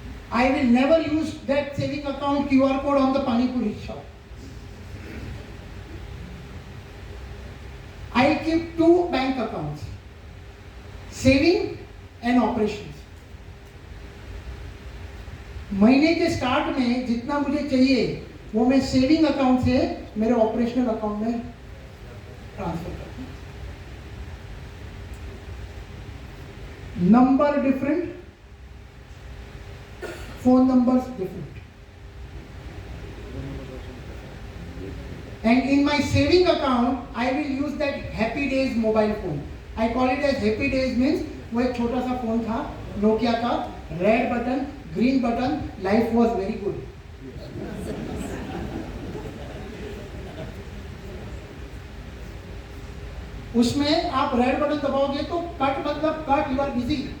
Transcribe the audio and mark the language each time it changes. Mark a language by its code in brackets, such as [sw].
[en] I will never use that saving account QR code on the Pani Puri shop. I keep two bank accounts, saving and operations. [hi] महीने के start में जितना मुझे चाहिए वो मैं सेविंग अकाउंट से मेरे ऑपरेशनल अकाउंट में ट्रांसफर करता हूं. [en] Number different, phone numbers different. And in my saving account, I will use that Happy Days mobile phone. I call it as Happy Days means [hi] वो एक छोटा सा फोन था नोकिया का, red button, green button, [en] Life was very good. [hi] उसमें आप red button दबाओगे तो cut मतलब कट, [en] You are busy.